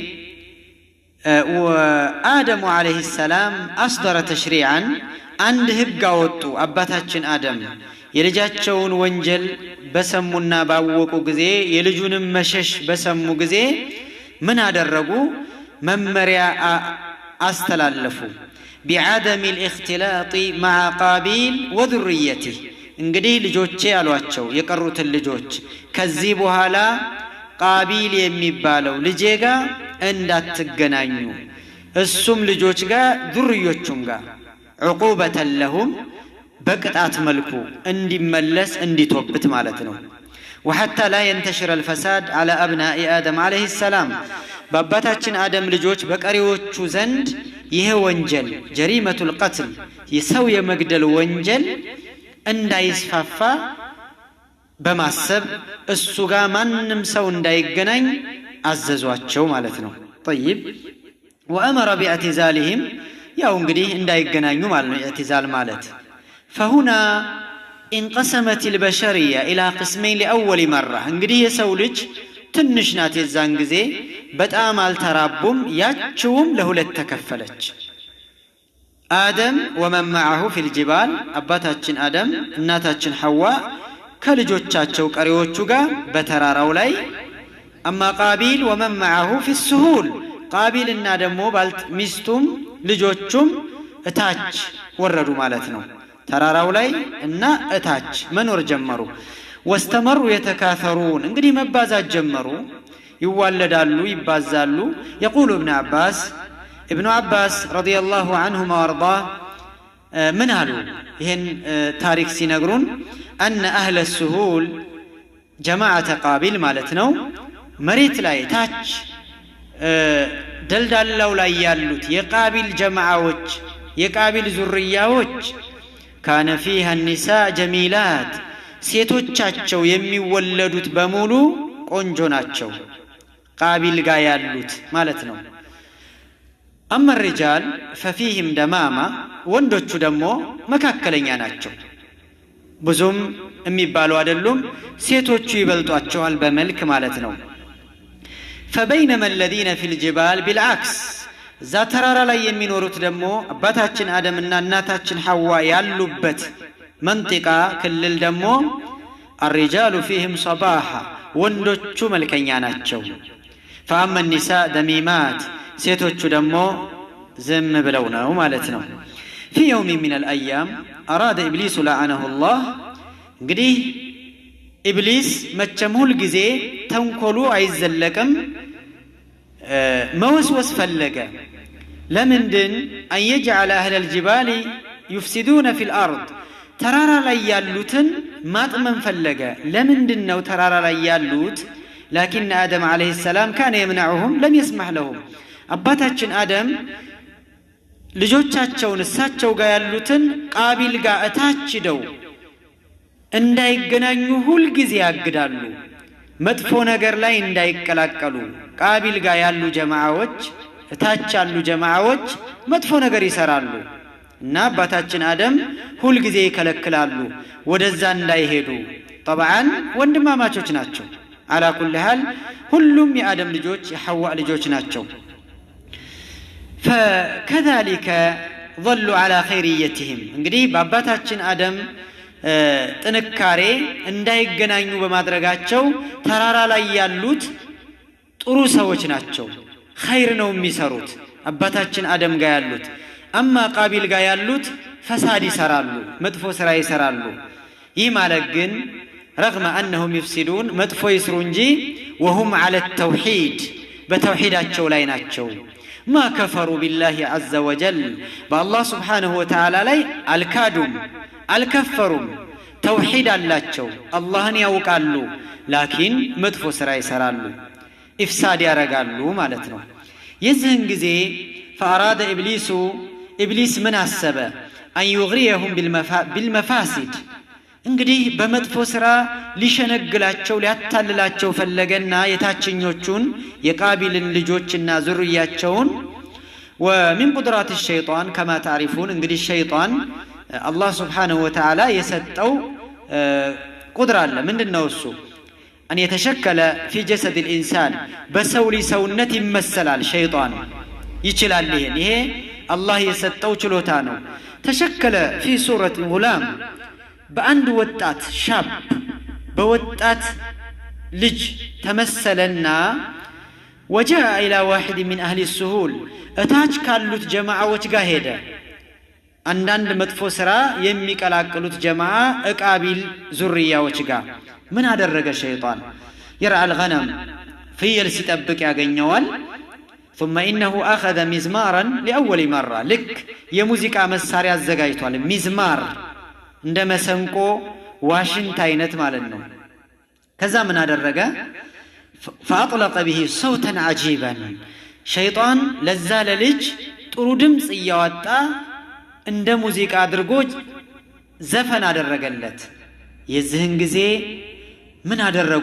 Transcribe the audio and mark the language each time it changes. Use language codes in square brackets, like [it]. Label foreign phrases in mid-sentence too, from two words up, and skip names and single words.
[am] አደም [ar] عليه السلام أصدر تشريعا [am] አንድ ህግ አወጡ። አባታችን አደም የልጃቸውን ወንጀል በሰሙና ባወቁ ጊዜ የልጁንም መሸሽ በሰሙ ጊዜ ምን አደረጉ? መመሪያ አስተላለፉ። [ar] بعدم الاختلاط مع قابيل وذريته [am] እንግዲህ ልጆቼ አሏቸው የቀሩትን ልጆች ከዚህ በኋላ ቃቢል የሚባለው ልጄ ጋር እንዳትገናኙ እሱም ልጆች ጋር ذريዎቹም ጋር [ar] عقوبة لهم [am] በቅጣት መልኩ እንዲመለስ እንዲተውበት ማለት ነው። [ar] وحتى لا ينتشر الفساد على ابناء ادم عليه السلام [am] በአባታችን አደም ልጆች በቀሪዎቹ ዘንድ ይሄ ወንጀል [ar] جريمة القتل [am] የሰው የመግደል ወንጀል እንዳይስፋፋ በማሰብ እሱ ጋር ማንንም ሰው እንዳይገናኝ አዘዟቸው ማለት ነው። [ar] طيب وامر باعتزالهم [am] ያው እንግዲህ እንዳይገናኙ ማለት ነው ኢዕቲዛል ማለት። [ar] فهنا انقسمت البشريه الى قسمين لاول [am] مره እንግዲህ የሰው ልጅ ትንሽ ናት የዛን ጊዜ በጣም አልተራቡም። ያችውም ለሁለት ተከፈለች። አደም [ar] ومن معه في الجبال [am] አባታችን አደም እናታችን ሐዋ ከልጆቻቸው ቀሪዎቹ ጋር በተራራው ላይ። [ar] أما قابيل ومن معه في السهول [am] ቃቢልና ደግሞ ሚስቱም ልጆቹም እታች ወረዱ ማለት ነው። ተራራው ላይ እና እታች መኖር ጀመሩ። [ar] واستمروا يتكاثرون [am] እንግዲህ መባዛት ጀመሩ። ይዋለዳሉ ይባዛሉ። [ar] يقول ابن عباس رضي الله عنهما وارضاه من [am] አሉ ይሄን ታሪክ ሲነግሩን [ar] أن أهل السهول جماعة قابيل [am] ማለት ነው መሬት ላይ ታች ደልዳላው ላይ ያሉት የቃቢል ጀማዓዎች የቃቢል ዙርያዎች [ar] كان فيها النساء جميلات [am] ሴቶቻቸው የሚወለዱት በሙሉ ቆንጆ ናቸው ቃቢል ጋር ያሉት ማለት ነው። [ar] أما الرجال ففيهم دمامة [am] ወንዶቹ ደግሞ መካከለኛ ናቸው ብዙም የሚባሉ አይደሉም ሴቶቹ ይበልጧቸዋል በመልክ ማለት ነው። [ar] فبينما الذين في الجبال بالعكس [am] ዛ ተራራ ላይ የሚኖሩት ደግሞ አባታችን አደምና እናታችን ሐዋ ያሉበት መንጥቃ ክልል ደግሞ [ar] الرجال فيهم صباحا [am] ወንዶቹ መልከኛ ናቸው። [ar] فأما النساء دميمات [am] ሴቶቹ ደግሞ ዝም ብለው ነው ማለት ነው። [ar] في يوم من الأيام أراد إبليس لعنه الله [am] እንግዲህ ኢብሊስ መቼም ሁል ጊዜ ተንኮሉ አይዘለቅም መወስወስ ፈለገ። ለምንድን [ar] أن يجعل أهل الجبال يفسدون في الأرض [am] ተራራ ላይ ያሉትን ማጥመም ፈለገ። ለምንድን ነው ተራራ ላይ ያሉት? [ar] لكن آدم عليه السلام كان يمنعهم لم يسمح لهم [am] አባታችን አደም ልጆቻቸውን እሳቸው ጋር ያሉትን ቃቢል ጋር እታች ሄደው እንዳይገናኙ ሁል ጊዜ ያግዳሉ መጥፎ ነገር ላይ እንዳይቀላቀሉ። ቃቢል ጋር ያሉ ጀማዓዎች እታች ያሉ ጀማዓዎች መጥፎ ነገር ይሰራሉ እና አባታችን አደም ሁል ጊዜ ይከለክላሉ ወደዛ እንዳይሄዱ። طبعا ወንድማማቾች ናቸው። [ar] على كل حال [am] ሁሉም የአደም ልጆች የሐዋ ልጆች ናቸው። [ar] فكذلك ظلوا على خيريتهم [am] እንግዲህ በአባታችን አደም ጥንካሬ እንዳይገናኙ በማድረጋቸው ተራራ ላይ ያሉት ጥሩ ሰዎች ናቸው ኸይር ነው የሚሰሩት አባታችን አደም ጋር ያሉት። አማ ቃቢል ጋር ያሉት ፈሳድ ይሰራሉ መጥፎ ስራ ይሰራሉ። ይህ ማለት ግን [ar] رغم أنهم يفسدون [am] መጥፎ ይስሩ እንጂ [ar] وهم على التوحيد [am] በተውሂዳቸው ላይ ናቸው። [ar] ما كفروا بالله عز وجل بالله سبحانه وتعالى [am] ላይ አልካዱም አልከፈሩም ተውሂድ አላቸው አላህን ያውቃሉ ላኪን መጥፎ ስራ ይሰራሉ ኢፍሳድ ያረጋሉ ማለት ነው። የዚህን ጊዜ [ar] فأراد إبليس من [am] አሰበ [ar] أن يغريهم بالمفاسد [am] እንግዲህ በመጥፎ ስራ ሊሸነግላቸው ሊያታልላቸው ፈለገና የታችኞቹን የቃቢልን ልጆችና ዙርያቸውን [ar] ومن قدرات الشيطان كما تعرفون [am] እንግዲህ ሸይጣን አላህ [ar] سبحانه وتعالى [am] የሰጠው ቁድራ አለ ምንድነው እሱ [ar] أن يتشكل في جسد الإنسان بسولي سونت يمثلال شيطان [am] ይችላል ይሄ አላህ የሰጠው ችሎታ ነው ተሸከለ [ar] في صورة غلام [am] በአንድ ወጣት ሻብ በወጣት ልጅ ተመሰለና [ar] وجاء الى واحد من اهل السهول [am] እታች ካሉት ጀማዓዎች ጋር ሄደ አንዳንድ መጥፎ ስራ የሚቀላቀሉት ጀማዓ እቃቢል ዙርያዎች ጋር ምን አደረገ ሸይጣን يرعى الغنم ፍየል ሲጠብቅ ያገኘዋል [ar] ثم انه اخذ مزمارا لاول مره لك [am] የሙዚቃ መሳሪያ አዘጋጅቷል ሚዝማር እንደ መሰንቆ ዋሽንት አይነት ማለት ነው ከዛ ምን አደረገ فاطلق [ar] به صوتا عجيبا شيطان [am] ለዛ ለልጅ ጥሩ ድምጽ ያወጣ እንደ ሙዚቃ አድርጎ ዘፈን አደረገለት የዚህን ጊዜ ምን አደረጉ